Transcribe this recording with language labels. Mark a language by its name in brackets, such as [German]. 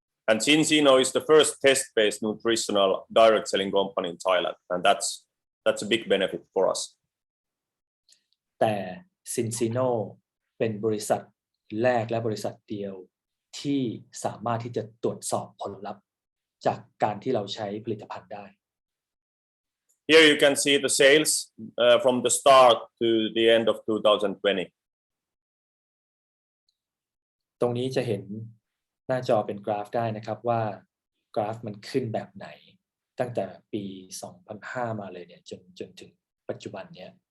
[English] And Zinzino is the first test-based nutritional direct selling company in Thailand, and that's a big benefit for us. [Thai] แต่ Zinzino เป็นบริษัทแรกและบริษัทเดียวที่สามารถที่จะตรวจสอบผลลัพธ์จากการที่เราใช้ผลิตภัณฑ์ได้ [English] Here you can see the sales from the start to the end of 2020. [Thai] ตรงนี้จะเห็นหน้าจอเป็นกราฟได้นะครับว่ากราฟมันขึ้นแบบไหนตั้งแต่ปี 2005 มาเลยเนี่ยจนถึงปัจจุบันเนี่ย